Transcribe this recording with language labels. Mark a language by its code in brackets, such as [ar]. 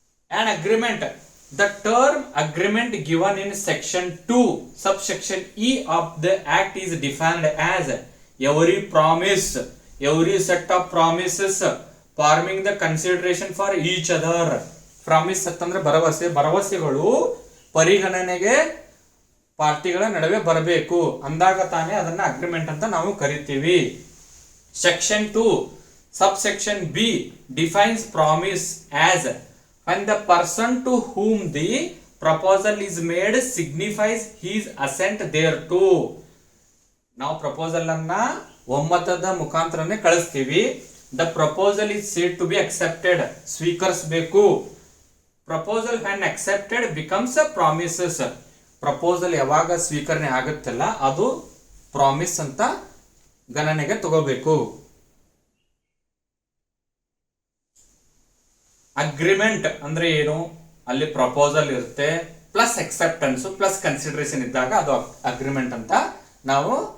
[en] On agreement, the term agreement given in section 2 subsection E of the act is defined as every promise, every set of promises forming the consideration for each other. [kn] Promise ಅಂತಂದ್ರೆ ಭರವಸೆಗಳು ಪರಿಗಣನೆಗೆ ಪಾರ್ಟಿಗಳ ನಡುವೆ ಬರಬೇಕು ಅಂದಾಗ ತಾನೇ ಅದನ್ನ agreement ಅಂತ ನಾವು ಕರಿತೀವಿ. [en] Section 2 subsection B defines promise as when the person to whom the proposal is made signifies his assent thereto. [kn] ನಾವು ಪ್ರಪೋಸಲ್ ಅನ್ನ ಒಮ್ಮತದ ಮುಖಾಂತರನೇ ಕಳಿಸ್ತೀವಿ. [en] The proposal is said to be accepted, [kn] ಸ್ವೀಕರಿಸಬೇಕು. [en] Proposal when accepted becomes a promises. [kn] Proposal ಯಾವಾಗ ಸ್ವೀಕರಣೆ ಆಗುತ್ತಲ್ಲ ಅದು promise ಅಂತ ಗಣನೆಗೆ ತಗೋಬೇಕು. ಅಗ್ರಿಮೆಂಟ್ ಅಂದ್ರೆ ಏನು, ಅಲ್ಲಿ ಪ್ರಪೋಸಲ್ ಇರುತ್ತೆ, ಪ್ಲಸ್ ಅಕ್ಸೆಪ್ಟೆನ್ಸ್ ಪ್ಲಸ್ ಕನ್ಸಿಡರೇಷನ್ ಇದ್ದಾಗ ಅದು ಅಗ್ರಿಮೆಂಟ್ ಅಂತ ನಾವು